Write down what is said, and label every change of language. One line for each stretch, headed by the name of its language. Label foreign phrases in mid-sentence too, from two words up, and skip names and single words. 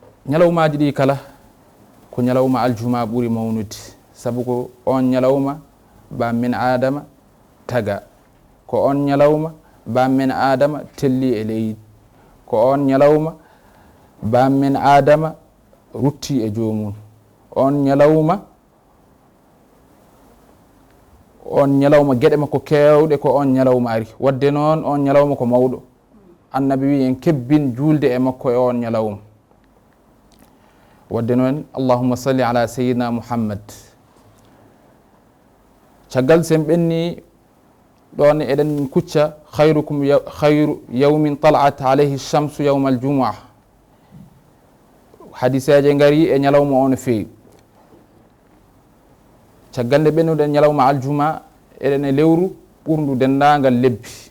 Fula: Ñalawmaaji ɗi kala ko ñalawma aljuma ɓuri mawnude, sabu ko on ñalawma bam men Adama taga, ko on ñalawma bam men Adama telli e leydi, ko on ñalawma bam men Adama rutti e joomum. On ñalawma, on ñalawma geɗe makko kewɗe ko on ñalawma ari. Wadde noon on ñalawma ko mawɗo. Annabi wi en kebbin julde e makko e on ñalawma. Wadde noon,
Arabic: اللهم صل على سيدنا محمد.
Fula: Caggal sen ɓenni Ɗon eɗen kucca khayrukum ya-,
Arabic: خير يوم طلعت عليه الشمس يوم الجمعة.
Fula: Hadiseje ngari e ñalawma o no feewi. Caggal nde ɓennuɗen ñalawma aljuma, eɗen e lewru ɓurndu dendaangal lebbi.